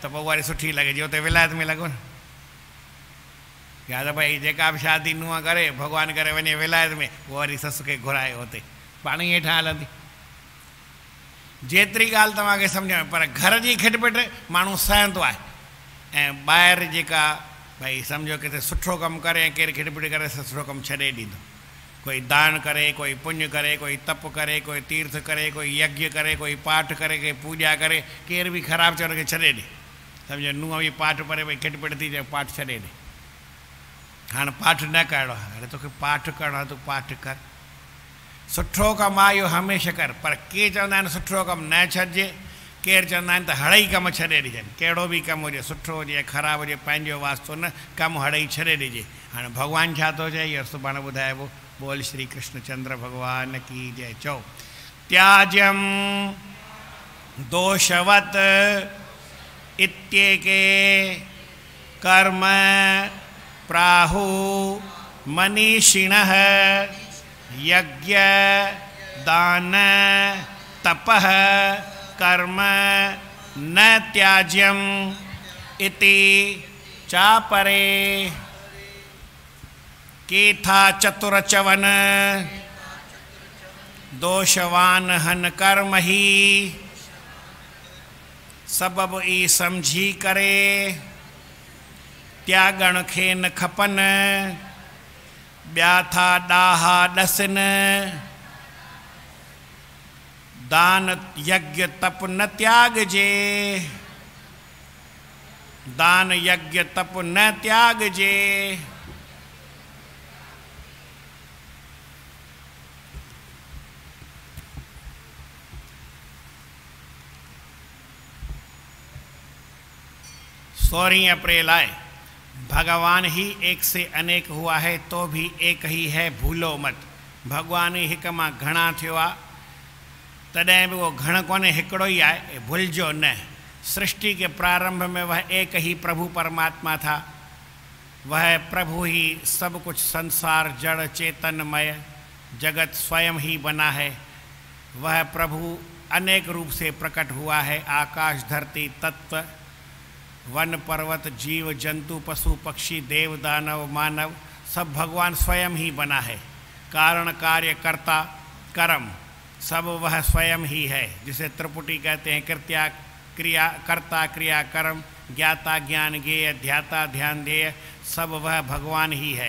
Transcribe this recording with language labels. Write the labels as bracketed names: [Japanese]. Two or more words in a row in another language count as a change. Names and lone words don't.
[Sindhi] पोइ वरी सुठी लॻे जी उते विलायत में लॻो न या त भई जेका बि शादी नुंहुं करे भॻवानु करे वञे विलायत में उहो वरी ससु खे घुराए हुते पाण ई हेठां हलंदी जेतिरी ॻाल्हि तव्हांखे सम्झ में पर घर जी खिटपिट माण्हू सहंदो आहे ऐं ॿाहिरि जेका भई सम्झो किथे सुठो कमु करे ऐं केरु खिटपिट करे सुठो कमु छॾे ॾींदो कोई दान करे कोई पुण्य करे कोई तप करे कोई तीर्थ करे कोई यज्ञ करे कोई पाठ करे कोई पूॼा करे केरु बि ख़राबु चवण खे छॾे ॾे सम्झो नुंहुं बि पाठ पढ़े भई खिटपिट थी चए पाठ छॾे ॾे हाणे पाठ न करिणो आहे हाणे तोखे पाठ करिणो आहे तूं पाठ कर सुठो कमु आहे इहो हमेशह कर पर के चवंदा आहिनि सुठो कमु न छॾिजे केरु चवंदा आहिनि त हड़ई कमु छॾे ॾिजनि कहिड़ो बि कमु हुजे सुठो हुजे ख़राबु हुजे पंहिंजो वास्तो न कमु हड़ई छॾे ॾिजे हाणे भॻवानु छा थो चए इहो सुभाणे ॿुधाइबो [Hindi] बोल श्री कृष्णचंद्र भगवान की जय [Sindhi] चओ त्याज्यम [Sanskrit] दोषवत इत्येके कर्म प्राहु मनीषिणः यज्ञ दान तपः कर्म न त्याज्यम इति चापरे [Sindhi] केथा चतुर चवन दोषवान हन कर्म ही सबब ई समझी करे त्यागण खे न खपन ॿिया था ॾाहा ॾसन दान यज्ञ तप न त्यागजे दान यज्ञ तप न त्यागजे [Hindi] सोलह अप्रैल आए भगवान ही एक से अनेक हुआ है तो भी एक ही है भूलो मत [Sindhi] भगवान ही हिक मां घणा थियो आहे तॾहिं बि उहो घण कोन्हे हिकिड़ो ई आहे भुलिजो न [Hindi] सृष्टि के प्रारंभ में वह एक ही प्रभु परमात्मा था वह प्रभु ही सब कुछ संसार जड़ चेतनमय जगत स्वयं ही बना है वह प्रभु अनेक रूप से प्रकट हुआ है आकाश धरती तत्व वन पर्वत जीव जंतु पशु पक्षी देव दानव मानव सब भगवान स्वयं ही बना है कारण कार्य कर्ता कर्म सब वह स्वयं ही है जिसे त्रिपुटी कहते हैं कृत्या क्रिया कर्ता क्रिया कर्म ज्ञाता ज्ञान ज्ञेय ध्याता ध्यान ध्येय सब वह भगवान ही है